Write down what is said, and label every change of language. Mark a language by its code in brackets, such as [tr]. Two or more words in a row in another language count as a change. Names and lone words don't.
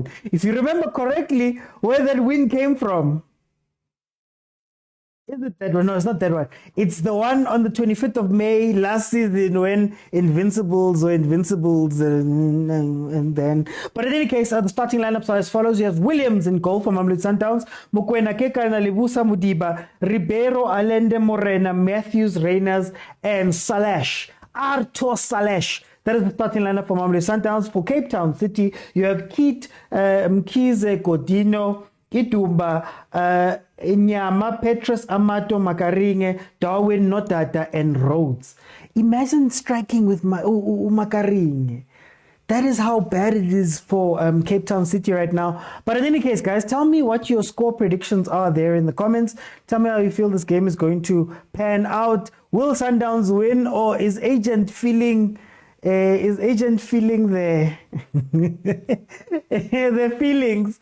[en] If you remember correctly, where that win came from. Is it that one? No, it's not that one. It's the one on the 25th of May last season when Invincibles and then. But in any case, the starting lineups are as follows. You have Williams in goal for Mamelodi Sundowns, Mokwena, Kekana, Libusa Mudiba, Ribeiro, Allende Morena, Matthews, Reyners, and Salash. Arthur Salash. That is the starting lineup for Mamelodi Sundowns. For Cape Town City, you have Keith, Mkize, Godino, Kitumba, Nyama, Petrus, Amato, Makaringe, Darwin, Notata, and Rhodes. Imagine striking with Makaringe. That is how bad it is for Cape Town City right now. But in any case, guys, tell me what your score predictions are there in the comments. Tell me how you feel this game is going to pan out. Will Sundowns win, or is Agent feeling the the feelings?